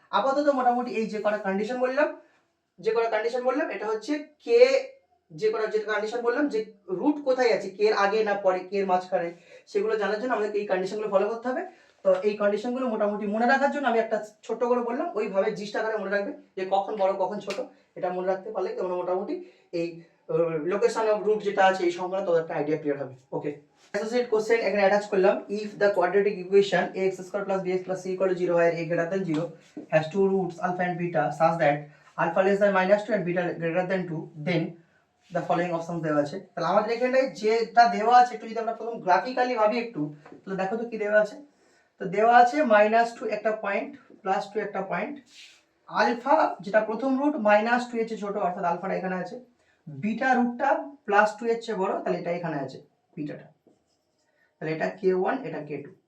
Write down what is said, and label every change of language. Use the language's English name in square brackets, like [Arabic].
[Bangla] আপাতত মোটামুটি এই যে কটা কন্ডিশন বললাম এটা হচ্ছে কে, যে কন্ডিশন বললাম যে রুট কোথায় আছে, কে এর আগে না পরে, কে এর মাঝখানে, সেগুলো জানার জন্য আমাদেরকে এই কন্ডিশনগুলো ফলো করতে হবে। তো এই কন্ডিশনগুলো মোটামুটি মনে রাখার জন্য আমি একটা ছোট করে বললাম, ওইভাবে জিনিসটা করে মনে রাখবে যে কখন বড় কখন ছোট, এটা মনে রাখতে পারলে তোমরা মোটামুটি এই লোকেশন অফ রুট যেটা আছে এই সংক্রান্ত তোদের একটা আইডিয়া ক্লিয়ার হবে। ওকে, অ্যাসোসিয়েট কোশ্চেন এখানে অ্যাটাচ করলাম। [English] if the quadratic equation ax square plus bx plus c = 0 where a greater than 0 has two roots alpha and beta such that alpha less than -2 and beta greater than 2, then the following options [Bangla] দেওয়া আছে। তাহলে আমাদের এখানটায় যেটা দেওয়া আছে একটু যদি আমরা প্রথম গ্রাফিক্যালি ভাবি একটু, তাহলে দেখো তো কি দেওয়া আছে। তো দেওয়া আছে -2 একটা পয়েন্ট, +2 একটা পয়েন্ট, আলফা যেটা প্রথম রুট -2 এর চেয়ে ছোট অর্থাৎ আলফাটা এখানে আছে, বিটা রুটটা +2 এর চেয়ে বড় তাহলে এটা এখানে আছে বিটাটা, তাহলে এটা k1 এটা k2।